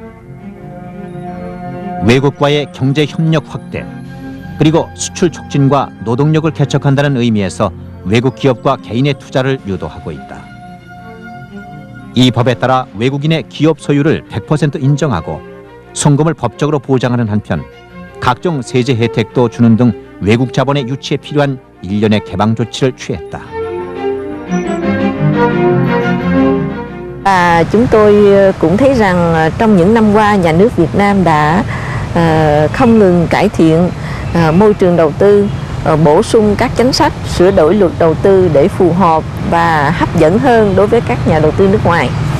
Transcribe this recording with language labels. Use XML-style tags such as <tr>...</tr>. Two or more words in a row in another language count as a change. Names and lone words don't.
<ko>외국과의 경제 협력 확대, 그리고 수출 촉진과 노동력을 개척한다는 의미에서 외국 기업과 개인의 투자를 유도하고 있다. 이 법에 따라 외국인의 기업 소유를 100% 인정하고 송금을 법적으로 보장하는 한편 각종 세제 혜택도 주는 등 외국 자본의 유치에 필요한 일련의 개방 조치를 취했다.</ko> <vi>Chúng tôi cũng thấy rằng trong những năm qua nhà nước Việt Nam đã không ngừng cải thiện môi trường đầu tư, bổ sung các chính sách, sửa đổi luật đầu tư để phù hợp và hấp dẫn hơn đối với các nhà đầu tư nước ngoài.</vi>